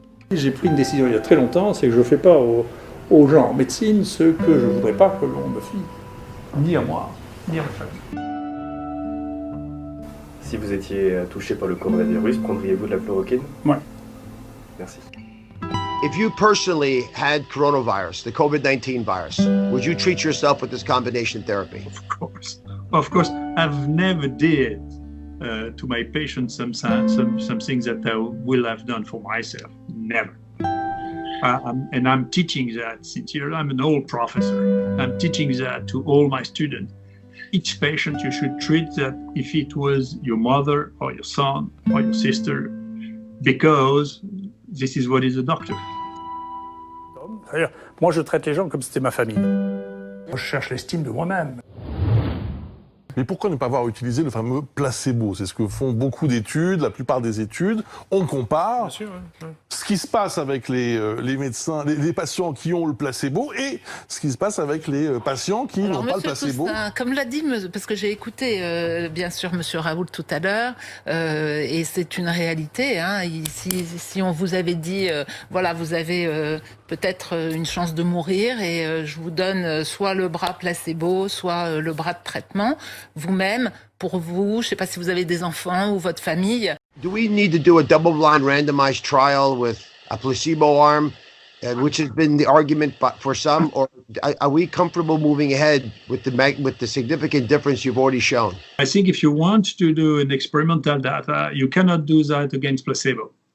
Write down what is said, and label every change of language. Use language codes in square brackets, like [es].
[fr] J'ai pris une décision il y a très longtemps, c'est que je ne fais pas aux gens en médecine ce que je ne voudrais pas que l'on me fît, ni à moi, ni à ma famille. Si vous étiez touché par le coronavirus, prendriez-vous de la chloroquine? Ouais. Merci. [en] If you personally had coronavirus, the COVID-19 virus, would you treat yourself with this combination therapy? Of course, I've never did to my patients some things that I will have done for myself. Never. And I'm teaching that since I'm an old professor. I'm teaching that to all my students. Each patient, you should treat that if it was your mother or your son or your sister, because this is what is a doctor. [fr] Moi, je traite les gens comme si c'était ma famille. Moi, je cherche l'estime de moi-même. Mais pourquoi ne pas avoir utilisé le fameux placebo? C'est ce que font beaucoup d'études, la plupart des études. On compare Bien sûr, ouais. ce qui se passe avec les médecins, les patients qui ont le placebo et ce qui se passe avec les patients qui n'ont pas le placebo. Toussaint, comme l'a dit, parce que j'ai écouté bien sûr Monsieur Raoult tout à l'heure, et c'est une réalité. Hein, si on vous avait dit, voilà, vous avez peut-être une chance de mourir et je vous donne soit le bras placebo, soit le bras de traitement, vous-même, pour vous, je ne sais pas si vous avez des enfants ou votre famille. [en] Do we need to do a double-blind randomized trial with a placebo arm, which has been the argument for some, or are we comfortable moving ahead with the significant difference you've already shown? I think if you want to do an experimental data, you cannot do that against placebo.